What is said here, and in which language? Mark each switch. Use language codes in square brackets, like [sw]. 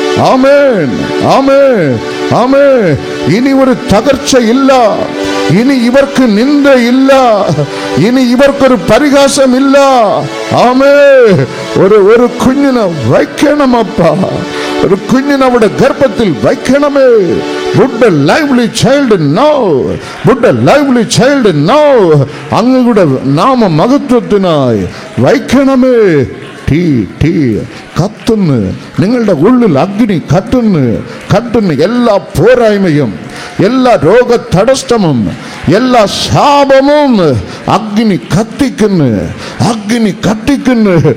[ml] ആമേൻ ആമേൻ ആമേൻ. ഇനി ഒരു തകർച്ചയില്ല, ഇനി ഇവർക്ക് നിന്ദയില്ല, ഇനി ഇവർക്കൊരു പരിഹാസമില്ല. ആമേ. ഒരു കുഞ്ഞിനെ വയ്ക്കണമപ്പ, ഒരു കുഞ്ഞിനെ അവിടെ ഗർഭത്തിൽ വയ്ക്കണമേ. [en] Put a lively child now, put a lively child now. [ml] അങ്ങയുടെ നാമ മഹത്വത്തിനായി വയ്ക്കണമേ. തീ തീ കത്തുന്നു, നിങ്ങളുടെ ഉള്ളിൽ അഗ്നി കത്തുന്നു കത്തുന്നു. എല്ലാ പോരായ്മയും, എല്ലാ രോഗ തടസ്സമും, എല്ലാ ശാപമും അഗ്നി കത്തിക്കുന്നു, അഗ്നി കത്തിക്കുന്നു.